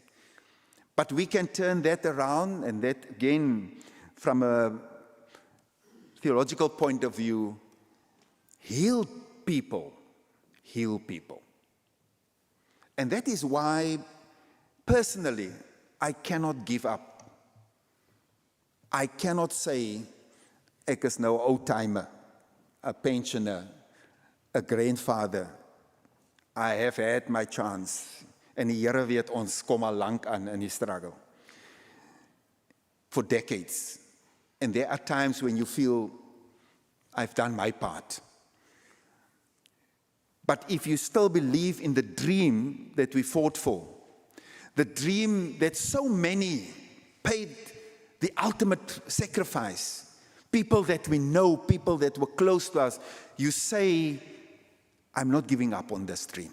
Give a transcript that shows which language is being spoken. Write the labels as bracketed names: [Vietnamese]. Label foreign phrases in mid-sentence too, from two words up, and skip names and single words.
[English] But we can turn that around, and that again, from a theological point of view, heal people. And that is why, personally, I cannot give up. I cannot say, [Afrikaans] ek is nou 'n oud-timer, 'n pensioner, 'n grandfather. [English] I have had my chance. [Afrikaans] En die Here weet ons kom al lank aan in die struggle. [English] For decades. And there are times when you feel, I've done my part. But if you still believe in the dream that we fought for, the dream that so many paid the ultimate sacrifice, people that we know, people that were close to us, you say, I'm not giving up on this dream.